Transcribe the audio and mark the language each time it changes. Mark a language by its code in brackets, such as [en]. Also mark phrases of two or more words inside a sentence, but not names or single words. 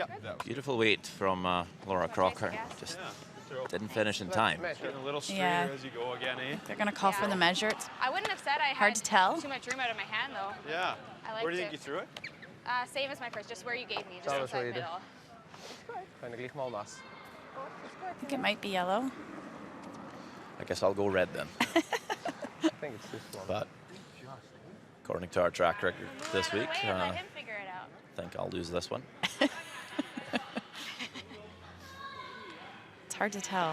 [en] Beautiful weight from Laura Crocker. Just Yeah, good throw. didn't finish in time. Getting a little straighter Yeah. as you go again, eh? They're going to call for Yeah. the measure. It's I wouldn't have said I Hard had to tell. too much room out of my hand, though. Yeah. I liked Where do you think it. you threw it? Same as my first, just where you gave me, just That was inside what you did. middle. Kan ik licht mal nass. I think it might be yellow. I guess I'll go red then. I think it's this one. But according to our track record this Out of week, the way and let I him figure it out. think I'll lose this one. It's hard to tell.